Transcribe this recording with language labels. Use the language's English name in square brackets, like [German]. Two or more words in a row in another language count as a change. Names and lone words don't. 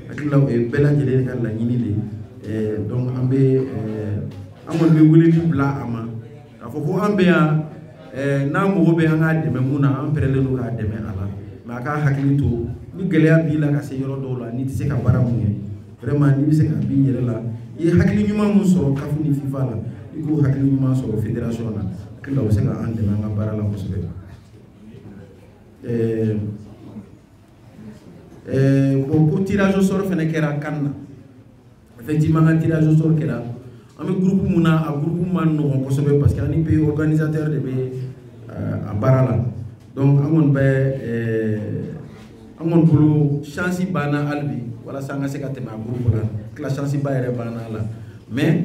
[Bambara] la o ye bɛɛ lajɛlen ka laɲini de ye donc an kɔni bɛ weleli bila a ma k'a fɔ ko an bɛ yan n'a mago bɛ an ka dɛmɛ mun na an pɛrɛlen don k'a dɛmɛ a la mais a ka hakili to ni gɛlɛya b'i la ka se yɔrɔ dɔw la n'i tɛ se ka baara mun kɛ vraiment n'i bɛ se ka b'i yɛrɛ la i ye hakili ɲuman mun sɔrɔ CAF ni FIFA la i k'o hakili ɲuman sɔrɔ fédération na hakili la o bɛ se ka an dɛmɛ an ka baara la kosɛbɛ bon ko [French] tirage au sort [Bambara] fɛnɛ kɛra CAN na effectivement ka [French] tirage au sort [Bambara] kɛra an bɛ groupe mun na a groupe ma nɔgɔn kosɛbɛ parce que ani [French] pays organisateur [Bambara] de bɛ a baara la donc an kɔni bolo chance banna hali bi walasa an ka se ka tɛmɛ a groupe la tila chance ba yɛrɛ banna la mais